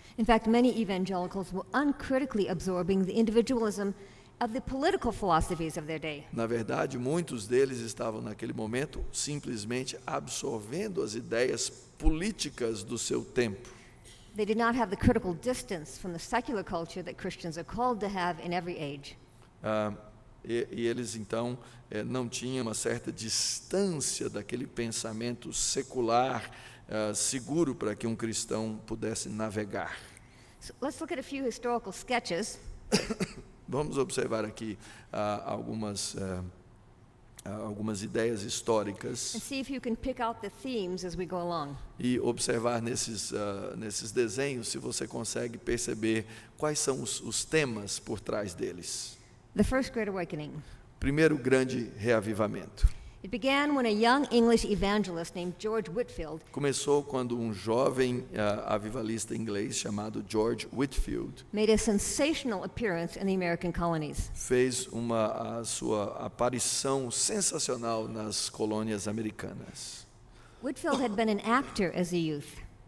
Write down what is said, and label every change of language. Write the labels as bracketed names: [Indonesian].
[English] In fact, many evangelicals were uncritically absorbing the individualism of the political philosophies of their day. [Portuguese] Na verdade, muitos deles estavam naquele momento simplesmente absorvendo as ideias políticas do seu tempo. [English] They did not have the critical distance from the secular culture that Christians are called to have in every age. [Portuguese] e eles então não tinham uma certa distância daquele pensamento secular seguro para que um cristão pudesse navegar. [English] So let's look at a few historical sketches [Portuguese] Vamos observar aqui algumas ideias históricas [English] and see if you can pick out the themes as we go along. [Portuguese] e observar nesses desenhos se você consegue perceber quais são os temas por trás deles. [English] The First Great Awakening. [Portuguese] Primeiro grande reavivamento. [English] It began when a young English evangelist named George Whitefield [Portuguese] Começou quando um jovem avivalista inglês chamado George Whitefield [English] made a sensational appearance in the American colonies. [Portuguese] fez a sua aparição sensacional nas colônias americanas. [English] Whitefield had been an actor as a youth,